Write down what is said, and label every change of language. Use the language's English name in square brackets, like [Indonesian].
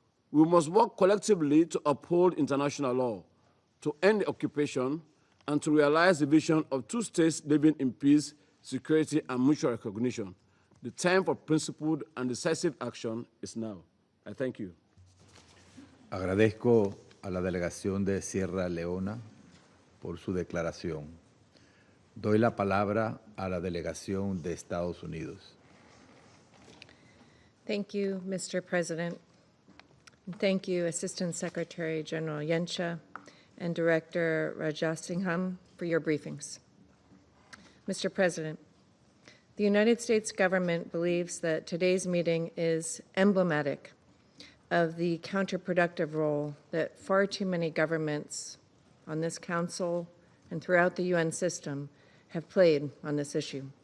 [English] We must work collectively to uphold international law, to end the occupation, and to realize the vision of two states living in peace, security, and mutual recognition. The time for principled and decisive action is now. I thank you. [Spanish] Agradezco a la delegación de Sierra Leona por su declaración. Doy la palabra a la delegación de Estados Unidos. [English] Thank you, Mr. President. Thank you, Assistant Secretary General Yensha and Director Rajasingham, for your briefings. Mr. President, the United States government believes that today's meeting is emblematic of the counterproductive role that far too many governments on this Council and throughout the UN system have played on this issue.